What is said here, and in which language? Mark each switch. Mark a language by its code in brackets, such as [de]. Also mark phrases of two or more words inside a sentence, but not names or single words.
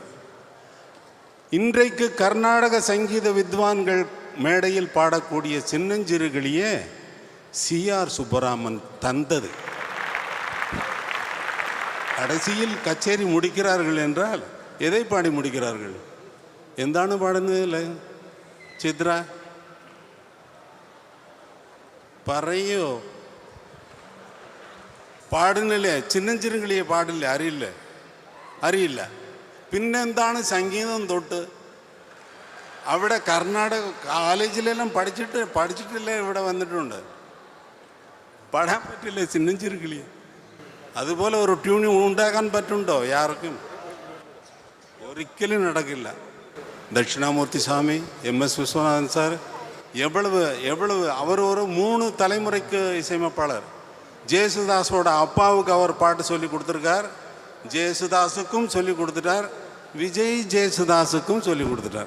[ta] இன்றைக்கு கர்நாடக சங்கீத வித்வான்கள் மேடையில் பாடக்கூடிய சின்னஞ்சிறுகளியே சிஆர் சுப்பராமன் தந்தது. கடைசியில் கச்சேரி முடிக்கிறார்கள் என்றால் எதை பாடி முடிக்கிறார்கள்? [ml] എന്താണ് പാടുന്നത്? ചിത്ര പറയോ? പാടുന്നില്ലേ? ചിന്നഞ്ചിറുകളിയെ പാടില്ല, അറിയില്ല. പിന്നെന്താണ് സംഗീതം തൊട്ട്? അവിടെ കർണാടക കോളേജിലെല്ലാം പഠിച്ചിട്ടില്ലേ ഇവിടെ വന്നിട്ടുണ്ട്. പാടാൻ പറ്റില്ലേ ചിന്നഞ്ചിറുകളിയെ? അതുപോലെ ഒരു ട്യൂൺ ഉണ്ടാക്കാൻ പറ്റുണ്ടോ യാർക്കും? ഒരിക്കലും നടക്കില്ല. [ta] தட்சிணாமூர்த்தி சாமி, MS விஸ்வநாதன் சார், எவ்வளவு அவர் ஒரு 3 தலைமுறைக்கு இசையமைப்பாளர். ஜேசுதாஸோட அப்பாவுக்கு அவர் பாட்டு சொல்லி கொடுத்துருக்கார், ஜேசுதாஸுக்கும் சொல்லி கொடுத்துட்டார், விஜய் ஜேசுதாஸுக்கும் சொல்லி கொடுத்துட்டார்.